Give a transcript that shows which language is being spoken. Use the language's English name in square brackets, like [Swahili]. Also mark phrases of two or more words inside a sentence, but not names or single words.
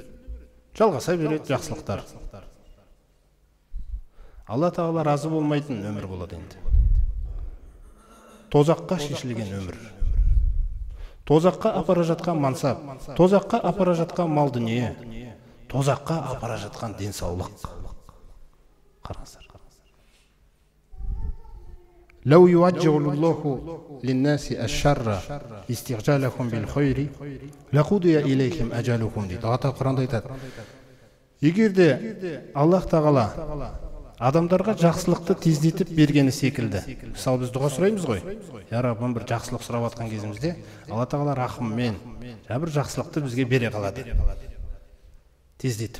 [Kazakh] Жалғаса береді жақсылықтар. Алла Тағала разы болмайтын өмір болады енді. Тозаққа шешілген өмір. Тозаққа апара жатқан мансап, тозаққа апара жатқан мал дүние, тозаққа апара жатқан денсаулық. Қараңыздар. [Arabic] لو يوجه الله للناس الشر استعجالهم بالخير لقضي إليهم أجلهم дейді. [Kazakh] Ата Құранда айтады. Егер де Аллах Тағала адамдарға жақсылықты тездетіп бергені секілді. Мысалы біз дұға сұраймыз ғой. Я Раббым, бір жақсылық сұрап жатқан кезімізде Алла Тағала рахыммен бір жақсылықты бізге бере қалады. Тездетіп.